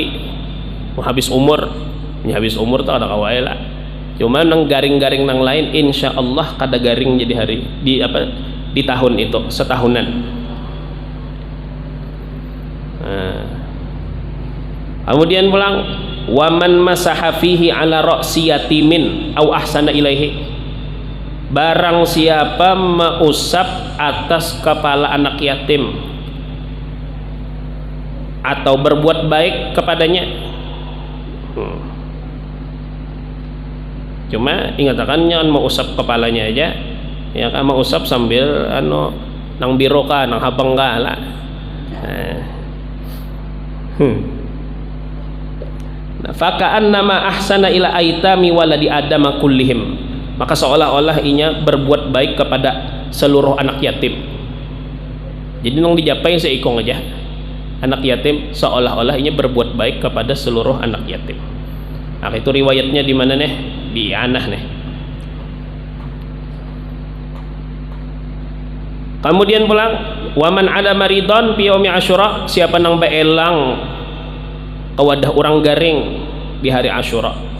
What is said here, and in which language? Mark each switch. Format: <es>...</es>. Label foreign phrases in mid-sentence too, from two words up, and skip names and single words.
<bjn>Habis umur tuh ada kawai lah. Cuma nang garing-garing nang lain</bjn> <ar>insya Allah</ar> <bjn>kada garing jadi hari di tahun itu setahunan. Kemudian pulang,</bjn> <ar>waman masaha fihi ala ra'si yatimin au ahsana ilaihi.</ar> <id>Barang siapa mengusap atas kepala anak yatim atau berbuat baik kepadanya.</id> <bjn>Cuma ingatakan jangan mengusap kepalanya aja, ya kan, mengusap sambil nang biro ka, nang habang ka lah.</bjn> <ar>Faka'annama ahsana ila aitami waladi adama kullihim,</ar> <bjn>maka seolah-olah inya berbuat baik kepada seluruh anak yatim. Jadi nong dijapai seikong aja anak yatim, seolah-olah inya berbuat baik kepada seluruh anak yatim. Nah, itu riwayatnya di mana nih? Di Anah nih. Kemudian pulang,</bjn> <ar>waman ada maridon fi yaumi Asyura,</ar> <bjn>siapa nang beelang kewadah orang garing di hari Asyura.</bjn>